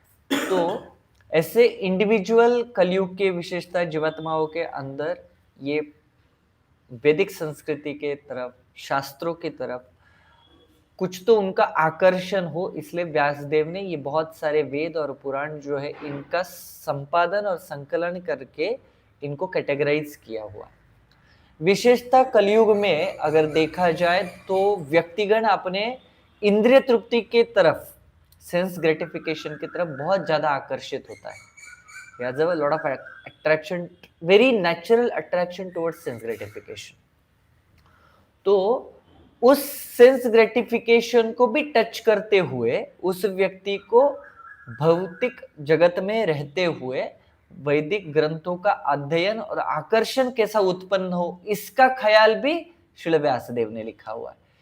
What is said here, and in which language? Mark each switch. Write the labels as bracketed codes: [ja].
[hi] तो ऐसे इंडिविजुअल कलयुग के विशेषता जीवात्माओं के अंदर ये वैदिक संस्कृति के तरफ, शास्त्रों की तरफ कुछ तो उनका आकर्षण हो, इसलिए व्यासदेव ने ये बहुत सारे वेद और पुराण जो है इनका संपादन और संकलन करके इनको कैटेगराइज किया हुआ। विशेषता कलयुग में अगर देखा जाए तो व्यक्तिगण अपने इंद्रिय तृप्ति के तरफ, सेंस ग्रेटिफिकेशन की तरफ बहुत ज्यादा आकर्षित होता है। [en] There's a lot of attraction, very natural attraction towards sense gratification. [hi] तो उस सेंस ग्रेटिफिकेशन को भी टच करते हुए उस व्यक्ति को भौतिक जगत में रहते हुए वैदिक ग्रंथों का अध्ययन और आकर्षण कैसा उत्पन्न हो, इसका ख्याल भी श्रील व्यासदेव ने लिखा हुआ है।